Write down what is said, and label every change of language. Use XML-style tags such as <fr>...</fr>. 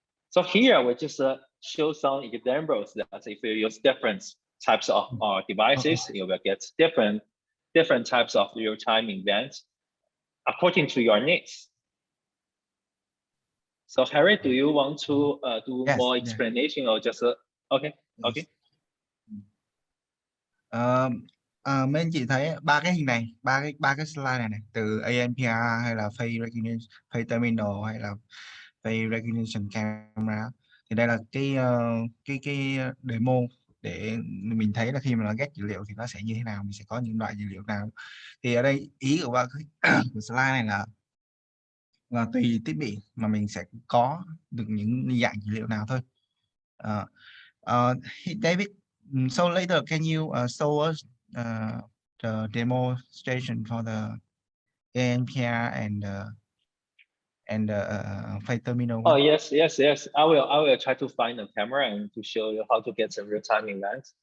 <en>So here we just show some examples that if you use different types of devices, you will get different types of real-time events according to your needs. So Harry, do you want to do more explanation or just okay? Okay.</en> <vi>Mấy anh chị thấy ba cái hình này, ba cái slide này từ ANPR hay là face recognition, face terminal hay là face recognition camera, thì đây là cái demo để mình thấy là khi mà nó ghép dữ liệu thì nó sẽ như thế nào, mình sẽ có những loại dữ liệu nào. Thì ở đây ý của của slide này là tùy thiết bị mà mình sẽ có được những dạng dữ liệu nào thôi.</vi> <en>David, so later can you show us the demonstration for the ANPR and face terminal? Oh yes. I will try to find the camera and to show you how to get a real-time event.</en>